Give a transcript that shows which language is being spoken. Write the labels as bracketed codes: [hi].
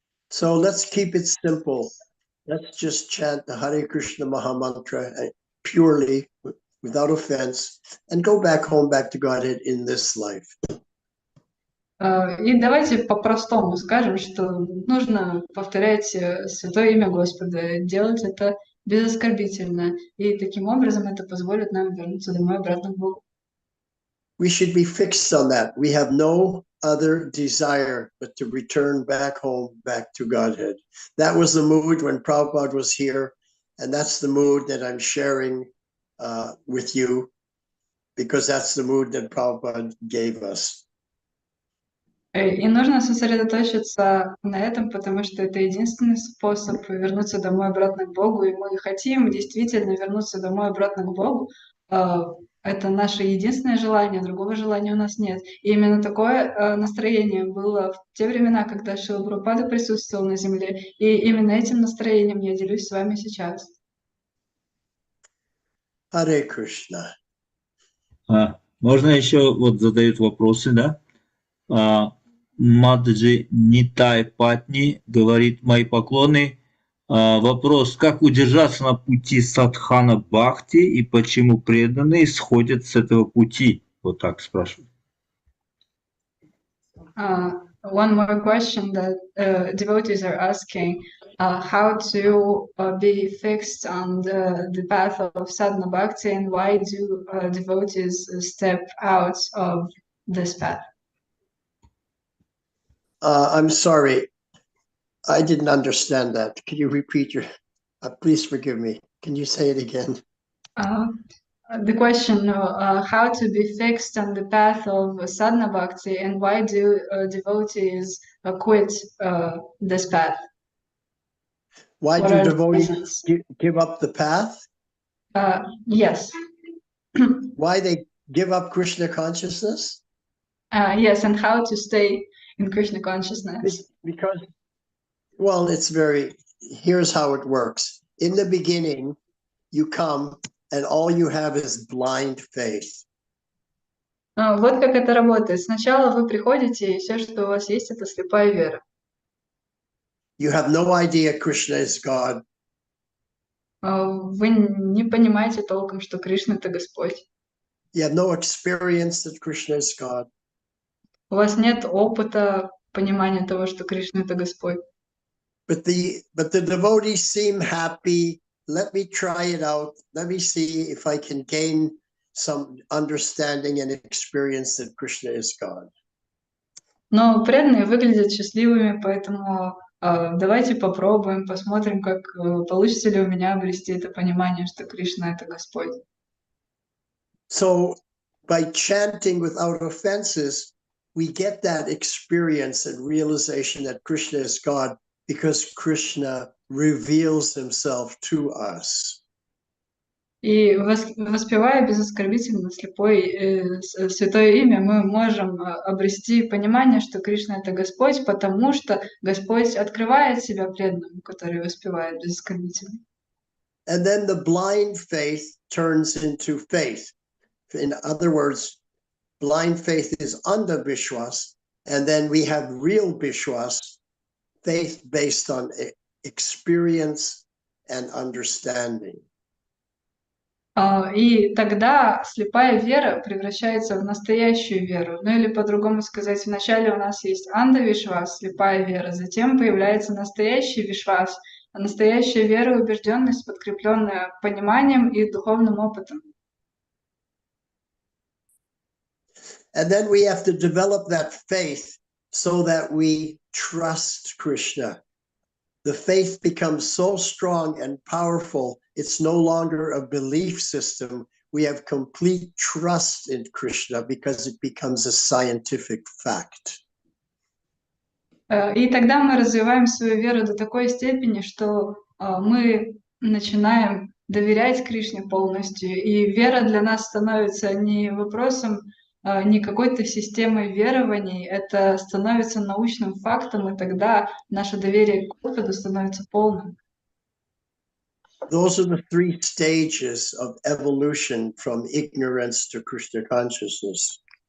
[en] So let's keep it simple. Let's just chant the Hare Krishna Mahamantra purely, without offense, and go back home, back to Godhead in this life. [ru] И давайте по-простому скажем, что нужно повторять святое имя Господа, делать это безоскорбительно, и таким образом это позволит нам вернуться домой обратно к Богу. [en] We should be fixed on that. We have no other desire but to return back home, back to Godhead. That was the mood when Prabhupada was here, and that's the mood that I'm sharing with you, because that's the mood that Prabhupada gave us. [ru] И нужно сосредоточиться на этом, потому что это единственный способ вернуться домой обратно к Богу, и мы хотим действительно вернуться домой обратно к Богу. Это наше единственное желание, другого желания у нас нет. И именно такое настроение было в те времена, когда Шрила Прабхупада присутствовал на земле, и именно этим настроением я делюсь с вами сейчас. [sa] Hare Krishna. [ru] Можно еще вот задают вопросы, да? Маджи Нитай Патни говорит: мои поклоны. Вопрос: как удержаться на пути садхана бхакти и почему преданные сходят с этого пути? Вот так спрашивают. [en] One more question that devotees are asking, how to be fixed on the path of sadhana bhakti, and why do devotees step out of this path? I'm sorry, I didn't understand that. Can you repeat your, please forgive me. Can you say it again? The question, how to be fixed on the path of sadhana bhakti, and why do devotees quit this path? Why What do are the devotees reasons? give up the path? Yes. Why they give up Krishna consciousness? Yes, and how to stay in Krishna consciousness. Because, well, here's how it works. In the beginning, you come and all you have is blind faith. [ru] Вот как это работает. Сначала вы приходите, и все, что у вас есть, это слепая вера. [en] You have no idea Krishna is God. [ru] Вы не понимаете толком, что Кришна — это Господь. [en] You have no experience that Krishna is God. [ru] У вас нет опыта понимания того, что Кришна — это Господь. [en] But the devotees seem happy. Let me try it out. Let me see if I can gain some understanding and experience that Krishna is God. [ru] Но преданные выглядят счастливыми, поэтому давайте попробуем, посмотрим, как получится ли у меня обрести это понимание, что Кришна — это Господь. [en] So by chanting without offenses, we get that experience and realization that Krishna is God because Krishna reveals himself to us. [ru] И воспевая безоскорбительно святое имя, мы можем обрести понимание, что Кришна — это Господь, потому что Господь открывает себя преданному, который воспевает безоскорбительно. [en] And then the blind faith turns into faith. In other words, blind faith is under Vishwas, and then we have real Vishwas, faith based on experience and understanding. [ru] И тогда слепая вера превращается в настоящую веру. Ну или по-другому сказать, вначале у нас есть анда-вишвас, слепая вера, затем появляется настоящий вишвас, настоящая вера и убежденность, подкрепленная пониманием и духовным опытом. [en] And then we have to develop that faith so that we trust Krishna. The faith becomes so strong and powerful, it's no longer a belief system. We have complete trust in Krishna because it becomes a scientific fact. [ru] И тогда мы развиваем свою веру до такой степени, что мы начинаем доверять Кришне полностью, и вера для нас становится не вопросом, не какой-то системой верований, это становится научным фактом, и тогда наше доверие к Господу становится полным. [en] Those are the three stages of evolution from ignorance to Krishna consciousness.